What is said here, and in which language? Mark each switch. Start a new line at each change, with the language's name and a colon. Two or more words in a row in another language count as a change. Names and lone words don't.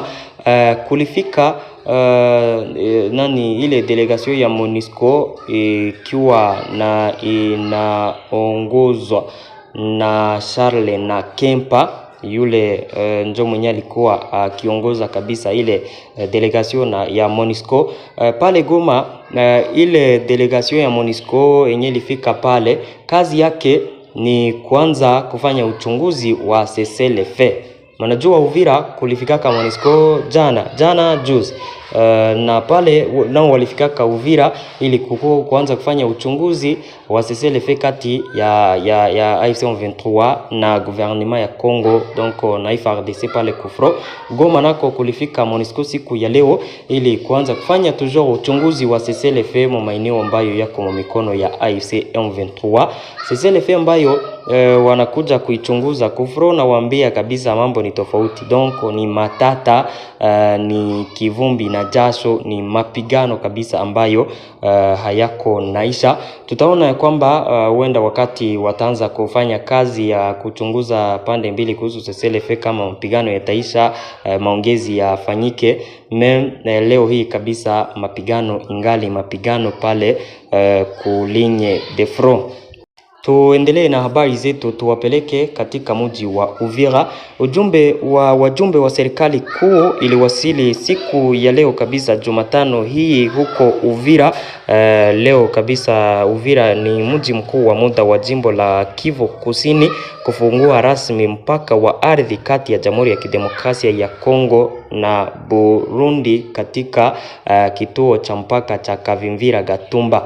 Swahili: Kulifika ile delegation ya MONUSCO ikiwa na inaongozwa na Charles na Kempa, yule njo mwenye alikuwa akiongoza kabisa ile delegation ya MONUSCO pale Goma. Ile delegation ya MONUSCO yenye ilifika pale, kazi yake ni kuanza kufanya uchunguzi wa cessez-le-feu. Manajua Uvira kulifikaka MONUSCO jana juzi, na pale nao walifikaka Uvira ili kuanza kufanya uchunguzi wa cessez-le-feu kati ya AFC M23 na gouvernement ya Congo, donc na FARDC pale Kufro. Goma nako kulifika MONUSCO siku ya leo ili kuanza kufanya toujours uchunguzi wa cessez-le-feu mu maeneo ambayo yako mu mikono ya AFC M23. Cessez-le-feu ambayo wanakuja kuichunguza Kufro, na waambia kabisa mambo ni tofauti, donc ni matata, ni kivumbi na jasho, ni mapigano kabisa ambayo hayako naisha. Tutaona kwamba huenda wakati wataanza kufanya kazi ya kuchunguza pande mbili kuhusu cessez-le-feu kama mapigano yataisha, maongezi yafanyike. Leo hii kabisa mapigano ingali mapigano pale kulinye
French: de front.
Swahili: Tuendelee na habari zetu, tuwapeleke katika mji wa Uvira. Wajumbe wa serikali kuu iliwasili siku ya leo kabisa Jumatano hii huko Uvira. Leo kabisa Uvira ni mji mkuu wa muda wa jimbo la Kivu Kusini kufungua rasmi mpaka wa ardhi kati ya Jamhuri ya Kidemokrasia ya Kongo na Burundi katika kituo cha mpaka cha Kavimvira Gatumba.